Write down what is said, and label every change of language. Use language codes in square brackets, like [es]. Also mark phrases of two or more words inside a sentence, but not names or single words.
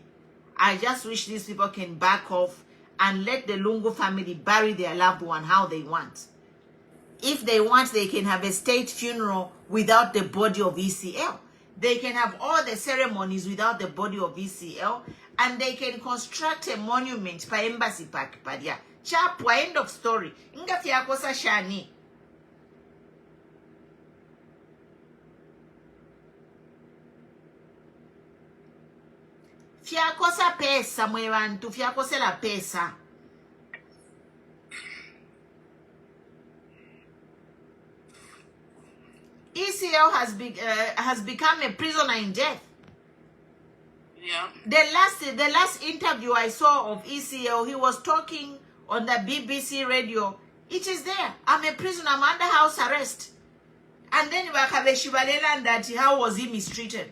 [en] I just wish these people can back off and let the Lungu family bury their loved one how they want. If they want, they can have a state funeral without the body of ECL. They can have all the ceremonies without the body of ECL, and they can construct a monument pa embassy park padia. Chapwa, end of story. [bem] Inga fiakosa shani. Fiakosa pesa mwewantu, fiakose la pesa. [en] ECL has become a prisoner in death. Yeah. The last interview I saw of ECL, he was talking on the BBC radio. It is there. I'm a prisoner. I'm under house arrest. And then Bakabeshi Balela, that how was he mistreated?